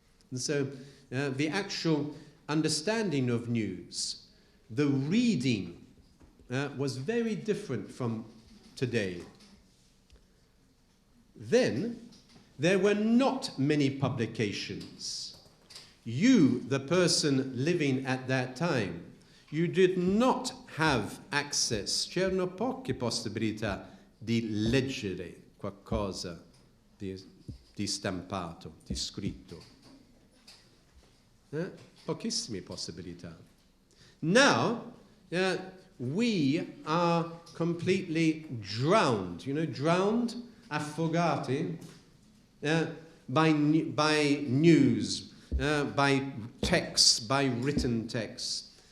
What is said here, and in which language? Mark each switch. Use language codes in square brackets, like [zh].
[en] And so the actual understanding of news, the reading, was very different from today. Then there were not many publications. You, the person living at that time, you did not have access, [it] c'erano poche possibilità di leggere qualcosa di stampato, di scritto. Pochissime possibilità. [en] Now, we are completely drowned. You know, drowned, [it] affogati, [en] by news, by texts, by written texts.